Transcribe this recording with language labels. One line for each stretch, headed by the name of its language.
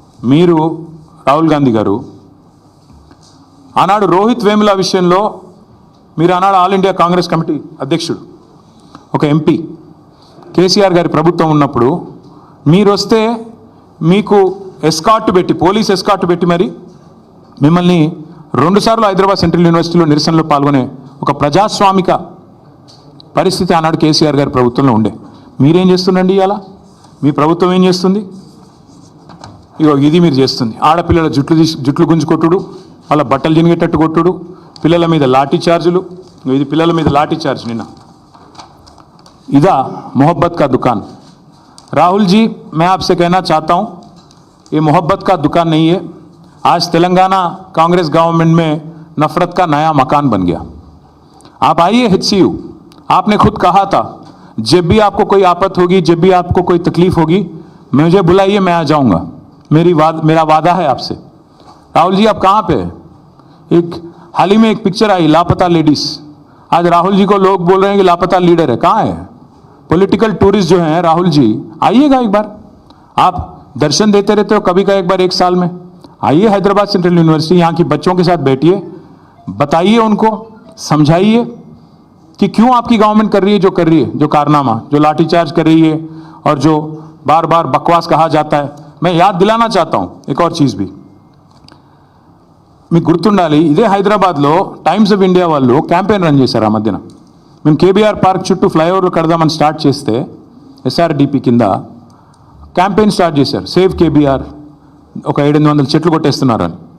Telugu: మీరు రాహుల్ గాంధీ గారు ఆనాడు రోహిత్ వేముల విషయంలో మీరు ఆనాడు ఆల్ ఇండియా కాంగ్రెస్ కమిటీ అధ్యక్షుడు, ఒక ఎంపీ, కేసీఆర్ గారి ప్రభుత్వం ఉన్నప్పుడు మీరు వస్తే మీకు ఎస్కార్ట్ పెట్టి, పోలీస్ ఎస్కార్ట్ పెట్టి మరి మిమ్మల్ని 2 సార్లు హైదరాబాద్ సెంట్రల్ యూనివర్సిటీలో నిరసనలో పాల్గొనే ఒక ప్రజాస్వామిక పరిస్థితి ఆనాడు కేసీఆర్ గారి ప్రభుత్వంలో ఉండే. మీరేం చేస్తుండండి ఇవాళ? మీ ప్రభుత్వం ఏం చేస్తుంది? ఇగో ఇది మీరు చేస్తుంది. ఆడపిల్లల జుట్లు గుంజుకొట్టుడు, వాళ్ళ బట్టలు జినిగేటట్టు కొట్టుడు, పిల్లల మీద లాఠీ చార్జులు. ఇది పిల్లల మీద లాఠీ చార్జ్ నిన్న. ఇదా
Hindi: मोहब्बत का दुकान? राहुल जी, मैं आपसे कहना चाहता हूँ, ये मोहब्बत का दुकान नहीं है. आज तेलंगाना कांग्रेस गवर्नमेंट में नफरत का नया मकान बन गया. आप आइए HCU, आपने खुद कहा था जब भी आपको कोई आफत होगी, जब भी आपको कोई तकलीफ होगी, मुझे बुलाइए, मैं आ जाऊँगा. मेरा वादा है आपसे. राहुल जी आप कहाँ पे हैं? हाल ही में एक पिक्चर आई, लापता लेडीज. आज राहुल जी को लोग बोल रहे हैं कि लापता लीडर है. कहाँ है? पॉलिटिकल टूरिस्ट जो हैं राहुल जी, आइएगा एक बार. आप दर्शन देते रहते हो कभी का एक बार 1 साल में. आइए हैदराबाद सेंट्रल यूनिवर्सिटी, यहाँ की बच्चों के साथ बैठिए, बताइए उनको, समझाइए कि क्यों आपकी गवर्नमेंट कर रही है जो कर रही है, जो कारनामा, जो लाठीचार्ज कर रही है और जो बार बार बकवास कहा जाता है. मैं याद दिलाना चाहता हूँ एक और चीज़ भी.
Telugu: మీకు గుర్తుండాలి, ఇదే హైదరాబాద్లో టైమ్స్ ఆఫ్ ఇండియా వాళ్ళు క్యాంపెయిన్ రన్ చేశారు ఆ మధ్యన. మేము కేబీఆర్ పార్క్ చుట్టూ ఫ్లైఓవర్లు కడదామని స్టార్ట్ చేస్తే SRDP కింద క్యాంపెయిన్ స్టార్ట్ చేశారు, సేవ్ కేబీఆర్, ఒక 700 చెట్లు కొట్టేస్తున్నారని.